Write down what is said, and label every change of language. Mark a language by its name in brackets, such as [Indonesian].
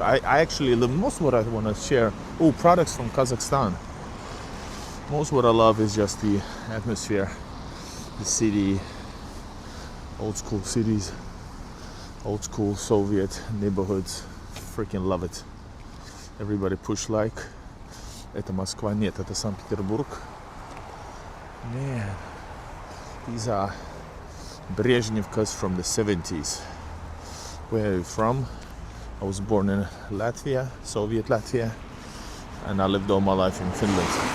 [English] I actually love most of what I want to share. Oh, products from Kazakhstan. Most what I love is just the atmosphere, the city, old school cities, old school Soviet neighborhoods. Freaking love it. Everybody push like. [Russian] Это Москва, нет, это Санкт-Петербург. [English] Man, these are Brezhnevkas from the 70s. Where are you from? I was born in Latvia, Soviet Latvia, and I lived all my life in Finland.